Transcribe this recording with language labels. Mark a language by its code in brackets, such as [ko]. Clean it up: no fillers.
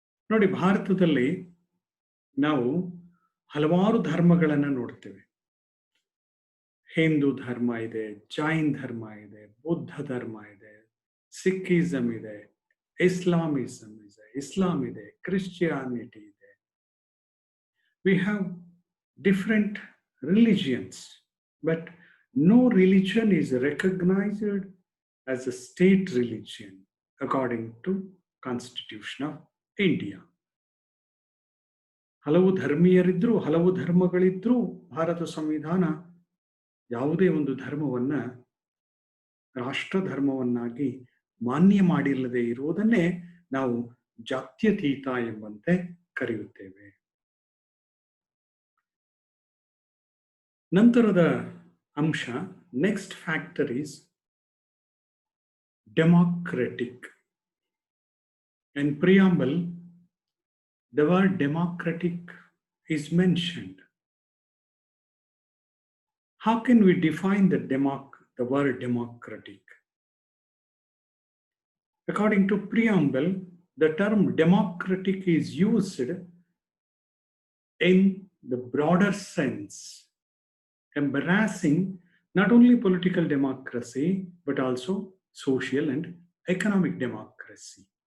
[kn] ನೋಡಿ, ಭಾರತದಲ್ಲಿ ನಾವು ಹಲವಾರು ಧರ್ಮಗಳನ್ನು ನೋಡ್ತೇವೆ. ಹಿಂದೂ ಧರ್ಮ ಇದೆ, ಜೈನ್ ಧರ್ಮ ಇದೆ, ಬುದ್ಧ ಧರ್ಮ ಇದೆ, ಸಿಕ್ಕಿಸಮ್ ಇದೆ, ಇಸ್ಲಾಂ ಇದೆ, ಕ್ರಿಶ್ಚಿಯಾನಿಟಿ ಇದೆ. [en] We have different religions, but no religion is recognized as a state religion according to Constitution of India. [kn] ಹಲವು ಧರ್ಮೀಯರಿದ್ರು, ಹಲವು ಧರ್ಮಗಳಿದ್ರೂ ಭಾರತ ಸಂವಿಧಾನ ಯಾವುದೇ ಒಂದು ಧರ್ಮವನ್ನ ರಾಷ್ಟ್ರ ಧರ್ಮವನ್ನಾಗಿ ಮಾನ್ಯ ಮಾಡಿಲ್ಲದೆ ಇರುವುದನ್ನೇ ನಾವು ಜಾತ್ಯತೀತ ಎಂಬಂತೆ ಕರೆಯುತ್ತೇವೆ. ನಂತರದ ಅಂಶ, [en] Next factor is democratic. In preamble, the word democratic is mentioned. How can we define the word democratic? According to preamble, the term democratic is used in the broader sense, embracing not only political democracy, but also social and economic democracy.